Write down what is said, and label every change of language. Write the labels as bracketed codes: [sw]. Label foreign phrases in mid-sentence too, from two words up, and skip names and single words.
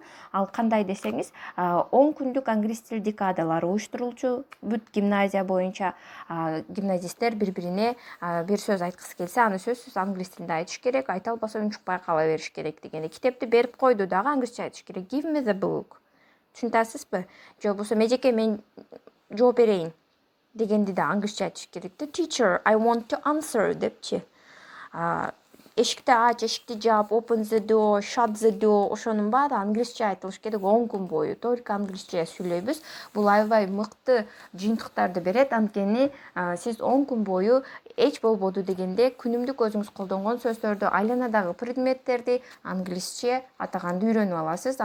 [ky] Ал кандай десеңиз, 10 күндүк англис тил декадалары уюштурулчу. Бүт гимназия боюнча гимназисттер бири-бирине бир сөз айткысы келсе, аны сөзсүз англис тилинде айтыш керек. Айта албаса унчукпай кала бериш керек дегенде. Китепти берип койду дагы англисче айтыш керек. [en] Give me the book. [ky] Түшүнүп атасызбы? Же болбосо межеке мен жооп берейин дегенди да англисче айтыш керек. [en] The teacher, I want to answer [ky] депчи. Эшикти ач, эшикти жап, [en] open the door, shut the door, [ky] ошонун баары англисче айтылыш керек 10 күн бою. Только англисче сүйлөйбүз. Бул аябай мыкты жыйынтыктарды берет, анткени сиз 10 күн бою эч болбоду дегенде күнүмдүк өзүңүз колдонгон сөздөрдү, айланадагы предметтерди англисче атаганды үйрөнүп аласыз.